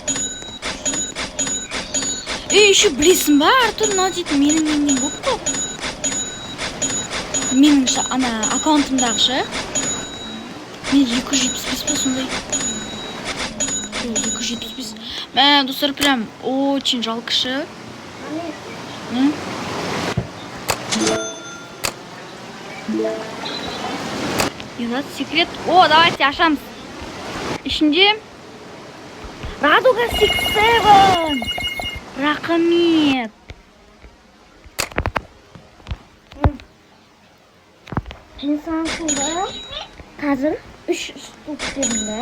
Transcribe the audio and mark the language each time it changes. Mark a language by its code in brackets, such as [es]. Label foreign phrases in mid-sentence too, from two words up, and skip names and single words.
[kk] Еще білесің ба, Артур, мынау дейтін менің көп қой. Менің ана аккаунтымдағы ше. Мен 275 па сондай. 275. Мә, достар, [ru] прям очень жалко ше. Этот секрет. [kk] Давайте ашамыз. Ішінде Радуга 67. Рахмет. Мен саған сонда қазір 3 штук бердім да.